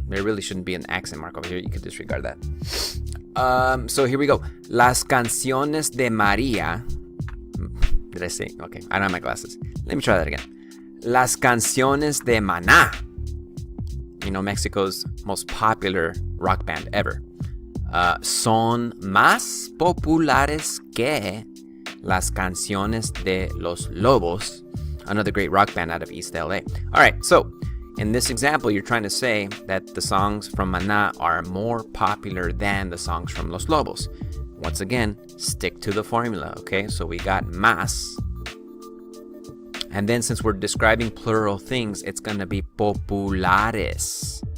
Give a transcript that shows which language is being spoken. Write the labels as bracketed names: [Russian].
[English] There really shouldn't be an accent mark over here. You could disregard that. So here we go. [Spanish] Las canciones de María. [English] Did I say? Okay, I don't have my glasses. Let me try that again. [Spanish] Las canciones de Maná. [English] You know, Mexico's most popular rock band ever. [Spanish] Son más populares que las canciones de los Lobos, [English] another great rock band out of East LA. All right, so in this example, you're trying to say that the songs from Maná are more popular than the songs from Los Lobos. Once again, stick to the formula, okay? So we got más. And then since we're describing plural things, it's going to be populares.